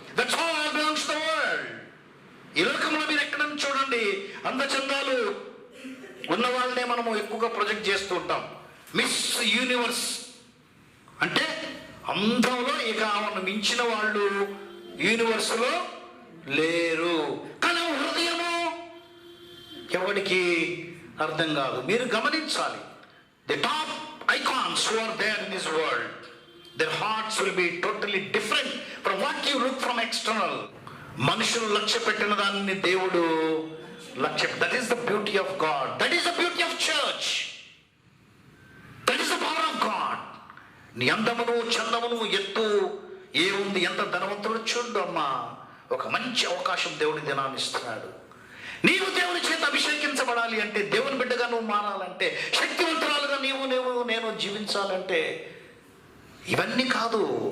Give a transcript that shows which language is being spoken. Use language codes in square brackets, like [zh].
[en] That's all belongs to the world. [te] ఈ లోకంలో మీరు ఎక్కడ చూడండి, అందచందాలు ఉన్న వాళ్ళనే మనము ఎక్కువగా ప్రొజెక్ట్ చేస్తూ ఉంటాం. మిస్ యూనివర్స్ అంటే అందంలో ఇక ఆమెను మించిన వాళ్ళు యూనివర్స్ లో లేరు. కానీ హృదయము ఎవరికి అర్థం కాదు. మీరు గమనించాలి, [en] The top icons who are there in this world, their hearts will be totally different from what you look from external. [te] మనుషులు లక్ష్య పెట్టిన దాన్ని దేవుడు లక్ష్య. [en] That is the beauty of God. That is the beauty of church. That is the power of God. [te] నీ అందమును చందమును ఎత్తు ఏముంది, ఎంత ధనవంతుడు చూడు అమ్మా. ఒక మంచి అవకాశం దేవుడి దినాన్ని ఇస్తున్నాడు. నీవు దేవుని చేత అభిషేకించబడాలి అంటే, దేవుని బిడ్డగా నువ్వు మారాలంటే, శక్తివంతురాలుగా నేను జీవించాలంటే ఇవన్నీ కాదు.